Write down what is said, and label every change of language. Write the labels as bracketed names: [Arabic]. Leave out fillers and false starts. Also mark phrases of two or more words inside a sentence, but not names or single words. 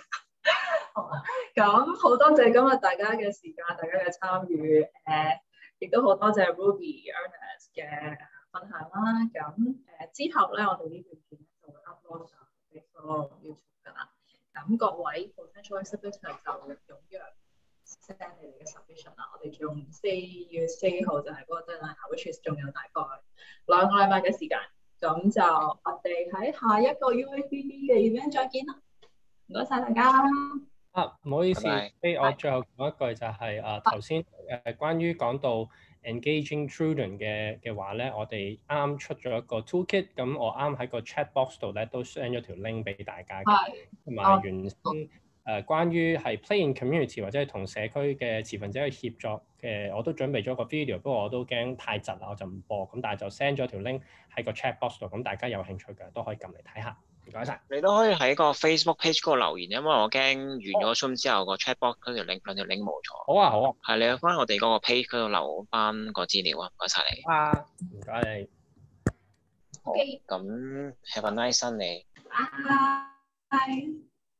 [Cantonese] 好啦，咁好多謝今日大家嘅時間，大家嘅參與，亦都好多謝 Ruby、Ernest 嘅分享啦。咁之後咧，我哋呢段片就會 upload 上 Facebook、YouTube 㗎啦。咁各位 [English] potential exhibitor [Cantonese] 就踴躍 send 你哋嘅 submission 啦。我哋仲4月4號就係嗰個 deadline， [English] which is [Cantonese] 仲有大概2個禮拜嘅時間。咁就我哋喺下一個 UABB 嘅 event 再見啦。唔該晒大家。唔好意思，我最後講一句就係頭先關於講到 [English] engaging children [Cantonese] 嘅話咧，我哋啱出咗一個 toolkit，咁我啱喺個 [English] chat box [Cantonese] 度咧都 send 咗條 link 俾大家嘅，同埋原先關於係 [English] play in community [Cantonese] 或者係同社區嘅持份者去協作嘅，我都準備咗個 video，不過我都驚太窒啦，我就唔播，咁但係就 send 咗條 link 喺個 [English] chat box [Cantonese] 度，咁大家有興趣嘅都可以撳嚟睇下。唔該晒。你都可以喺個 Facebook page 嗰度留言，因為我驚完咗 Zoom 之後個 [English] chat box [Cantonese] 嗰條 link 兩條 link 冇咗。好啊，好啊。係你去翻我哋嗰個 page 嗰度留翻個資料啊，唔該晒你。唔該你。 [English] 好，咁 have a nice Sunday。 [Cantonese] 拜。